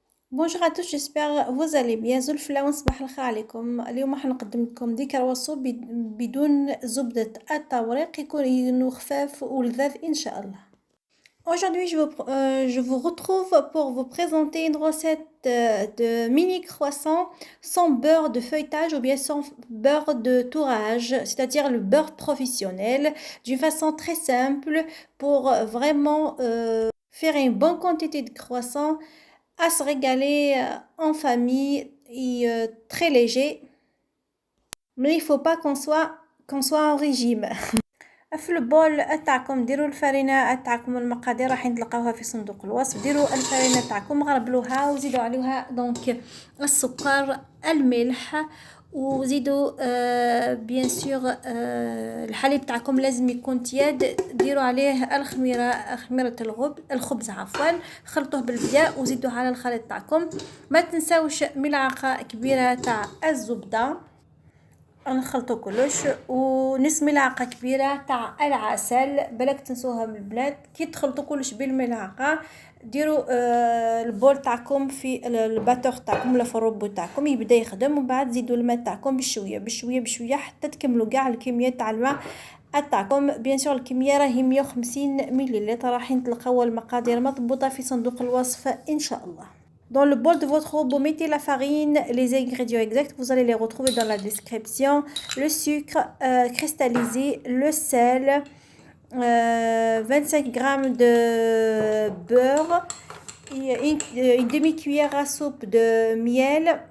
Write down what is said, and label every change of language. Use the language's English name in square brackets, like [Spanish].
[French] Bonjour à tous, j'espère vous allez bien. [Arabic] زلفلة ونصبح الخير عليكم. اليوم راح نقدم لكم دي كرواسو بدون زبدة التوريق، يكونوا خفاف ولذاذ إن شاء الله. [French] Aujourd'hui, je vous retrouve pour vous présenter une recette de mini croissant sans beurre de feuilletage ou bien sans beurre de tourage, c'est-à-dire le beurre professionnel, d'une façon très simple pour vraiment faire une bonne quantité de croissants à se régaler en famille et très léger. Mais il ne faut pas qu'on soit en régime. [Arabic] في البول تاعكم ديروا الفرينه تاعكم، المقادير راح تلقاوها في صندوق الوصف. ديروا الفرينه تاعكم، غربلوها وزيدوا عليها دونك السكر، الملح، وزيدوا بيان سور الحليب تاعكم لازم يكون تياد. ديروا عليه خميره الخبز عفوا، خلطوه بالبياء وزيدوه على الخليط تاعكم. ما تنساوش ملعقه كبيره تاع الزبده، نخلطو كلش، ونص ملعقه كبيره تاع العسل، بالك تنسوها من البلاد. كي تخلطوا كلش بالملعقه ديروا البول تاعكم في الباتور تاعكم ولا في الروبو تاعكم يبدا يخدم، ومن بعد زيدوا الماء تاعكم بشويه بشويه بشويه حتى تكملوا كاع الكميه تاع الماء تاعكم. بيان سور الكميه راهي 150 مليلتر، راح تلقاو المقادير مضبوطه في صندوق الوصف ان شاء الله. [French] Dans le bol de votre robot, mettez la farine, les ingrédients exacts, vous allez les retrouver dans la description. Le sucre cristallisé, le sel, 25 grammes de beurre, et une demi-cuillère à soupe de miel.